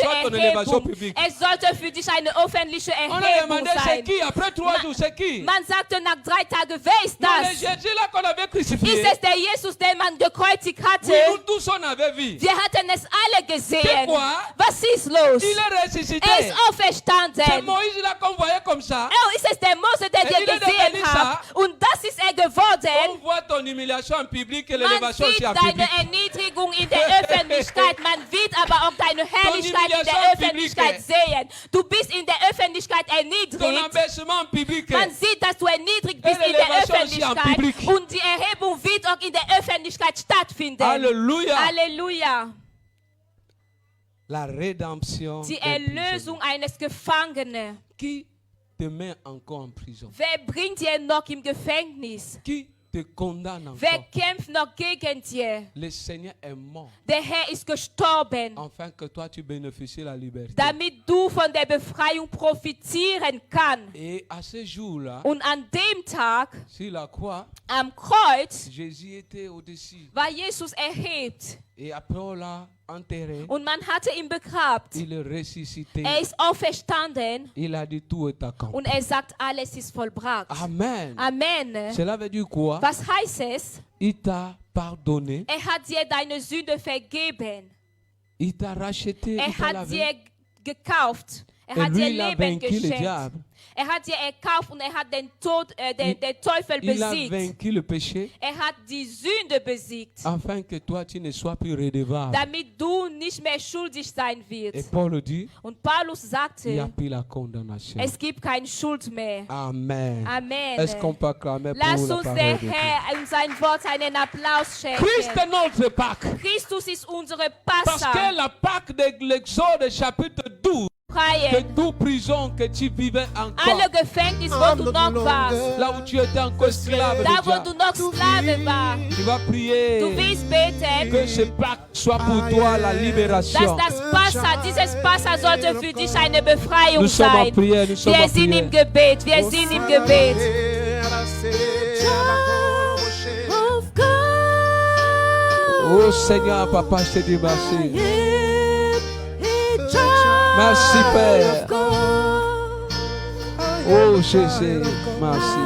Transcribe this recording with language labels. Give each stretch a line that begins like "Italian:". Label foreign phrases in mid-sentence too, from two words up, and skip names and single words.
French: soit ton élévation
German: Erhebung.
French: publique.
German: Es sollte für dich eine öffentliche
French: On a
German: Erhebung
French: demandé c'est
German: sein.
French: qui, après 3 jours, c'est qui?
German: Man sagte nach 3 Tagen, wer ist
French: Non, le
German: das?
French: Jésus là qu'on avait crucifié.
German: Ist es der Jesus, den man gekreuzigt hatte?
French: Oui, nous tous on avait vu.
German: Wir hatten es alle gesehen.
French: Pourquoi?
German: Was ist los?
French: Il est ressuscité.
German: Er ist
French: C'est
German: auferstanden.
French: Moïse là qu'on voyait comme ça.
German: Oh, ist es der Mose, der
French: Et
German: dir
French: il est
German: gesehen
French: devenu
German: hat?
French: ça.
German: Und das ist er
French: On
German: geworden.
French: voit ton humiliation en public et
German: Man
French: l'élévation aussi
German: sieht
French: en
German: deine
French: public.
German: Erniedrigung in der Öffentlichkeit. Man wird aber auch deine Herrlichkeit in der Öffentlichkeit sehen. Du bist in der Öffentlichkeit
French: Ton
German: erniedrigt.
French: abaissement en public.
German: Man sieht, dass du erniedrigt bist
French: Et
German: in der
French: l'élévation aussi en
German: Öffentlichkeit.
French: public.
German: Und die Erhebung wird auch in der Öffentlichkeit stattfinden.
French: Alléluia.
German: Halleluja.
French: La rédemption.
German: Die
French: des prisonniers.
German: Erlösung eines Gefangenen.
French: Qui te met encore en prison?
German: Wer bringt dir noch im Gefängnis?
French: Qui te condamne
German: Wer
French: encore?
German: kämpft noch gegen dir?
French: Le Seigneur est mort
German: Der Herr ist gestorben,
French: afin que toi tu bénéficies de la liberté.
German: damit du von der Befreiung profitieren kannst.
French: Et à ce jour-là,
German: Und an dem Tag,
French: sur la croix,
German: am Kreuz,
French: Jésus était au-dessus.
German: war Jesus erhebt.
French: Et après on l'a enterré,
German: Und man hatte ihn begrabt.
French: il est ressuscité.
German: Er ist auferstanden
French: Il a dit tout est accompli.
German: und er sagt, alles ist vollbracht.
French: Amen.
German: Amen.
French: Cela veut dire quoi?
German: Was heißt es?
French: Il t'a pardonné,
German: Er hat dir deine Sünde vergeben.
French: il t'a racheté,
German: Er
French: il t'a
German: hat
French: lavé.
German: dir gekauft. Er
French: Et
German: hat
French: lui,
German: dir
French: il a
German: Leben
French: vaincu le
German: geschenkt.
French: diable.
German: Er hat dir erkauft und er hat den Teufel
French: Il a
German: besiegt.
French: vaincu le péché
German: Er hat die Sünde besiegt,
French: afin que toi tu ne sois plus redevable.
German: damit du nicht mehr schuldig sein
French: Et
German: wirst.
French: Paul dit,
German: Und Paulus
French: il n'y a
German: sagte,
French: plus la condamnation.
German: es gibt keine Schuld mehr.
French: Amen.
German: Amen.
French: Est-ce qu'on peut acclamer pour
German: Lass
French: la
German: uns
French: parole
German: der
French: de Dieu?
German: Herr und sein Wort einen Applaus
French: Christ est
German: schenken.
French: notre Pâque.
German: Christus ist unsere
French: Parce que
German: Passa.
French: la Pâque de l'Exode chapitre 12, que
German: Freie.
French: toute prison que tu vivais encore,
German: Alle Gefängnis, wo du noch warst.
French: là où tu étais encore esclave
German: Da,
French: de
German: wo du
French: Dieu,
German: noch Sklave warst.
French: tu vas prier
German: Du willst beten,
French: que ce Pâque soit pour toi la
German: dass
French: libération.
German: das Passa, dieses Passa sollte für dich eine Befreiung
French: Nous sommes en
German: sein.
French: prière, nous sommes
German: Wir
French: en
German: sind im
French: prière.
German: Gebet, wir sind im Gebet.
French: Oh Seigneur, Papa, je te dis merci. Merci Père. Oh Jésus, merci.